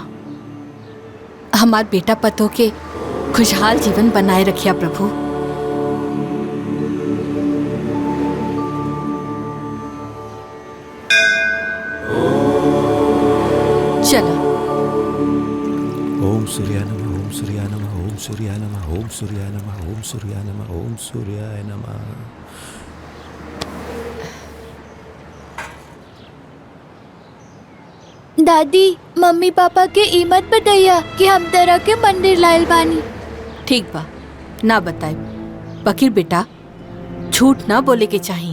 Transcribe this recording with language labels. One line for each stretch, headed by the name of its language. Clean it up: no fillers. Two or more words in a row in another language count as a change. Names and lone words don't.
Bhojpuri: हमार बेटा पतो के खुशहाल जीवन बनाए रखिया प्रभु। चलो।
Sanskrit: ओम सूर्याय नमः, ओम सूर्याय नमः, ओम सूर्याय नमः, ओम सूर्याय नमः, ओम सूर्याय नमः, ओम सूर्याय नमः।
Bhojpuri: दादी मम्मी पापा के ई मत बताइया कि हम तरह के मंदिर लायल बानी। ठीक बा, ना बताए। बकीर बेटा झूठ ना बोले के चाहिए।